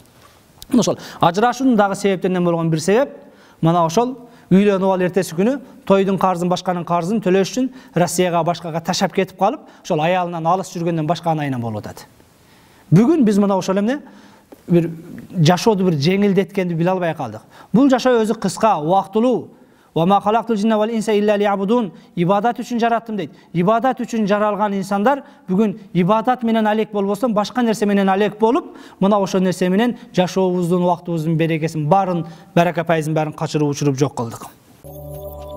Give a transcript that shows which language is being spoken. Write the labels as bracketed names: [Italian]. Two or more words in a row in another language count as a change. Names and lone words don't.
[Kyrgyz] Ошол ажырашуунун дагы себептеринен болгон бир себеп, мына ошол үйлөнүп ал эртеси күнү тойдун карзын, башканын карзын төлөш үчүн Россияга башкага ташап кетип калып, ошол аялынан алыс жүргөндөн башка айынан болуп атат. Бүгүн биз мына ошол эмне бир жашооду бир жеңилдеткенди биле албай калдык. Бул жашоо өзү кыска, убактылуу. [Arabic] وما خلقت الجن والإنس إلا ليعبدون. [Kyrgyz] Ибадат үчүн жараттым дейт. Ибадат үчүн жаралган инсандар бүгүн ибадат менен алек болбостон башка нерсе менен алек болуп, мына ошол нерсе менен жашообуздун, убактыбыздын берекесин барын, барака пайызын барын качырып учуруп жок кылдык.